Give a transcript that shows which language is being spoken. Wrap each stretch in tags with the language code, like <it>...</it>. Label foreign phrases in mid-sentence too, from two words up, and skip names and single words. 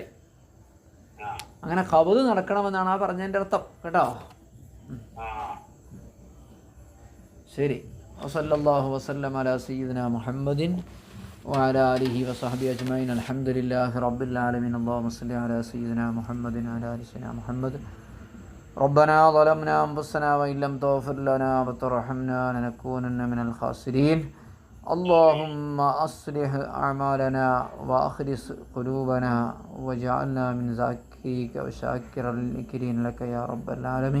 <ml>അങ്ങനെ ഖബദ് നടക്കണമെന്നാണ് ആ പറഞ്ഞതിൻ്റെ അർത്ഥം കേട്ടോ. ശരി.</ml> <ar>وصلى الله وسلم على سيدنا محمد وعلى آله وصحبه أجمعين. الحمد لله رب العالمين. اللهم صل على سيدنا محمد وعلى آل سيدنا محمد. ربنا ظلمنا أنفسنا وإن لم تغفر لنا وترحمنا لنكونن من الخاسرين. اللهم أصلح أعمالنا وأخلص قلوبنا واجعلنا من ذاكريك وشاكرا للذكرين لك يا رب العالمين.</ar>